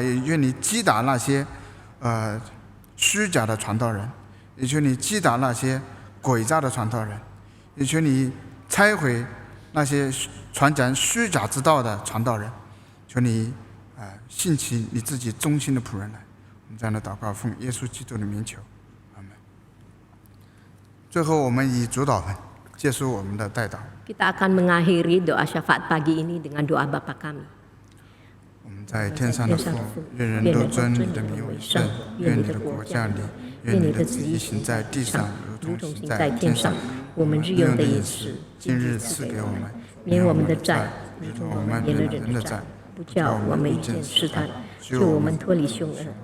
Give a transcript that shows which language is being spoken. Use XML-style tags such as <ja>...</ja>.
<zh>也愿你击打那些虚假的传道人，也求你击打那些诡诈的传道人，也求你拆毁那些传讲虚假之道的传道人，求你兴起你自己忠心的仆人来。我们这样的祷告奉耶稣基督的名求，阿门。最后，我们以主祷文结束我们的代祷。</zh> <id>Kita akan mengakhiri doa syafaat pagi ini dengan doa Bapa kami.</id> <zh>我们在天上的父，愿人都尊你的名为圣，愿你的国降临，愿你的旨意行在地上，如同行在天上。我们日用的饮食，今日赐给我们，免我们的债，如同我们免了人的债，不叫我们遇见试探，救我们脱离凶恶。</zh>